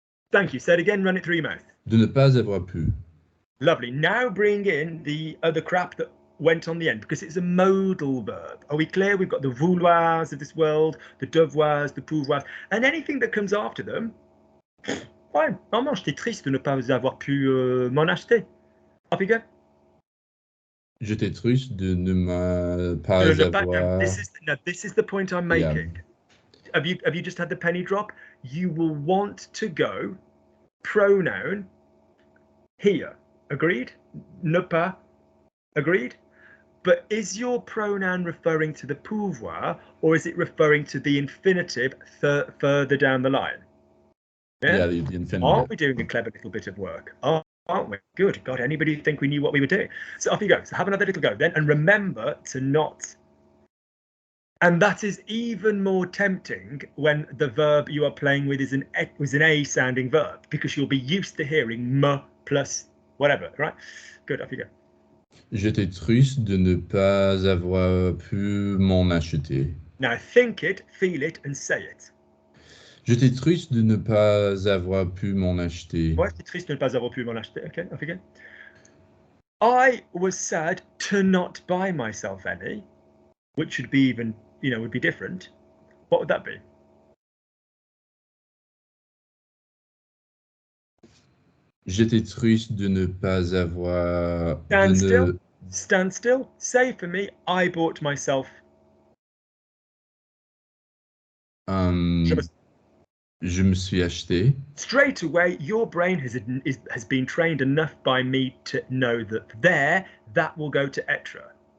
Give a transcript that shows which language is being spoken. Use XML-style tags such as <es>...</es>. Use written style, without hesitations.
<en>Thank you. Say it again. Run it through your mouth.</en> <fr>De ne pas avoir pu.</fr> <en>Lovely. Now bring in the other crap that went on the end, because it's a modal verb. Are we clear? We've got the vouloirs of this world, the devoirs, the pouvoirs, and anything that comes after them. Fine.</en> <fr>Maman, j'étais triste de ne pas avoir pu m'en acheter.</fr> <en>Off you go.</en> <fr>J'étais triste de ne pas avoir...</fr> <en>This is the point I'm making. Yeah. Have you just had the penny drop? You will want to go pronoun here. Agreed? Ne pas. Agreed? But is your pronoun referring to the pouvoir, or is it referring to the infinitive further down the line? Yeah, the infinitive. Aren't we doing a clever little bit of work? Aren't we? Good. God, anybody think we knew what we were doing? So off you go. So have another little go then, and remember to not. And that is even more tempting when the verb you are playing with is an A sounding verb, because you'll be used to hearing me plus whatever, right? Good. Off you go.</en> <fr>J'étais triste de ne pas avoir pu m'en acheter.</fr> <en>Now think it, feel it, and say it.</en> <fr>J'étais triste de ne pas avoir pu m'en acheter. Ouais, j'étais triste de ne pas avoir pu m'en acheter.</fr> <en>Okay, off you go. I was sad to not buy myself any, which should be even, would be different. What would that be?</en> <fr>J'étais triste de ne pas avoir...</fr> <en>Stand still. Say for me, I bought myself.</en> <fr>Je me suis acheté.</fr> <en>Straight away, your brain has been trained enough by me to know that that will go to être.</en>